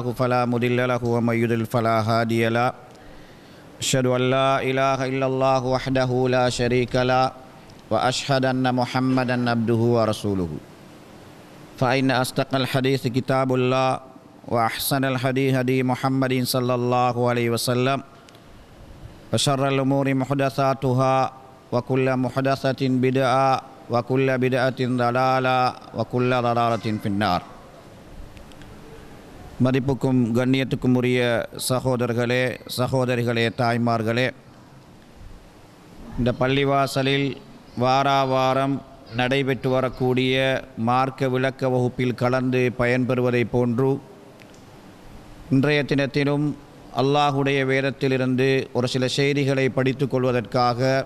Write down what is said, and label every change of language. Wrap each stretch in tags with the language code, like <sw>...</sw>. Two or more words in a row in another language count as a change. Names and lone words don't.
<ar>فلا مضل له ومن يضلل فلا هادي له أشهد أن لا إله إلا الله وحده لا شريك له وأشهد أن محمدا عبده ورسوله فإن أصدق الحديث كتاب الله وأحسن الحديث هدي محمد صلى الله عليه وسلم وشر الأمور محدثاتها وكل محدثة بدعة وكل بدعة ضلالة وكل ضلالة في النار.</ar> <ta>மதிப்புக்கும் கண்ணியத்துக்கும் உரிய சகோதரர்களே சகோதரிகளே தாய்மார்களே, இந்த பள்ளிவாசலில் வாராவாரம் நடைபெற்று வரக்கூடிய மார்க்க விளக்க வகுப்பில் கலந்து பயன்பெறுவதை போன்று இன்றைய தினத்திலும் அல்லாஹுடைய வேதத்திலிருந்து ஒரு சில செய்திகளை படித்து கொள்வதற்காக</ta>